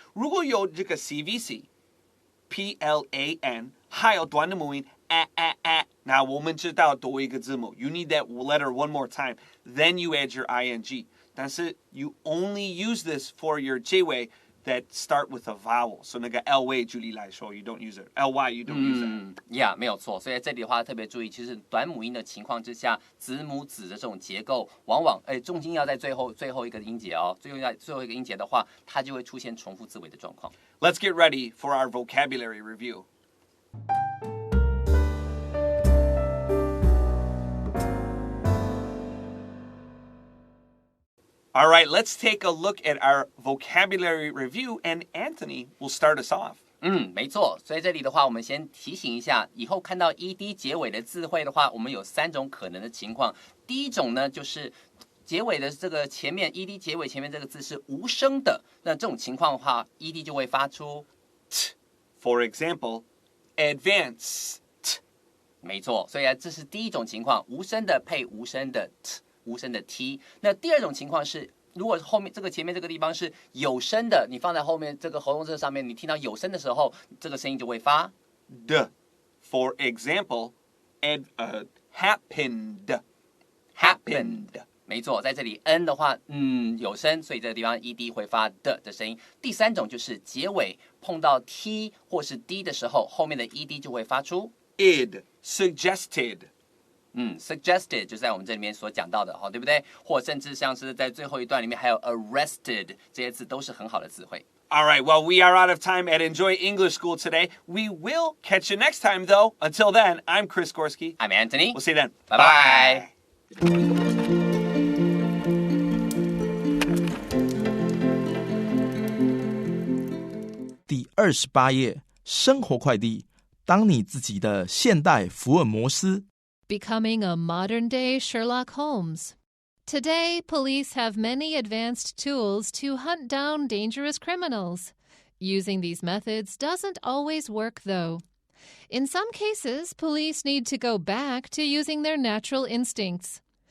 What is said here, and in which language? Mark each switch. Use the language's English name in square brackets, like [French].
[Chinese] 如果有这个 [English] CVC, P-L-A-N, [Chinese] 还有短的母音那我们知道多一个字母 [English] you need that letter one more time, then you add your ing. 但是 you only use this for your 结尾 that start with a vowel. So 那个 ly 举例来说 you don't use it. ly you don't use it. [Chinese] Yeah, 没有错。所以在这里的话特别注意，其实短母音的情况之下，子母子的这种结构，往往重心要在最后一个音节哦，最后一个音节的话，它就会出现重复字尾的状况。 [English] Let's get ready for our vocabulary review. All right, let's take a look at our vocabulary review, and Anthony will start us off. [Chinese] 没错。所以这里的话，我们先提醒一下，以后看到 ed 结尾的字汇的话，我们有3种可能的情况。第一种呢，就是结尾的这个前面 ed 结尾前面这个字是无声的，那这种情况的话 ，ed 就会发出 [English] t. For example, advance. [Chinese] 没错，所以这是第一种情况，无声的配无声的 t。无声的 t， 那第二种情况是如果后面这个前面这个地方是有声的，你放在后面这个喉咙这上面，你听到有声的时候，这个声音就会发 [English] d. For example, happened. [Chinese] 没错，在这里 n 的话，有声，所以这个地方 ed 会发的声音。第三种就是结尾碰到 t 或是 d 的时候，后面的 ed 就会发出 [English] id. Suggested. [Chinese] suggested 就在我们这里面所讲到的，对不对？或甚至像是在最后一段里面还有 arrested 这些字都是很好的词汇。 [English] All right, well, we are out of time at Enjoy English School today. We will catch you next time, though. Until then, I'm Chris Gorski. I'm Anthony. We'll see you then. Bye-bye. [Chinese] 第28页，生活快递，当你自己的现代福尔摩斯。 [English] Becoming a modern-day Sherlock Holmes. Today, police have many advanced tools to hunt down dangerous criminals. Using these methods doesn't always work, though. In some cases, police need to go back to using their natural instincts.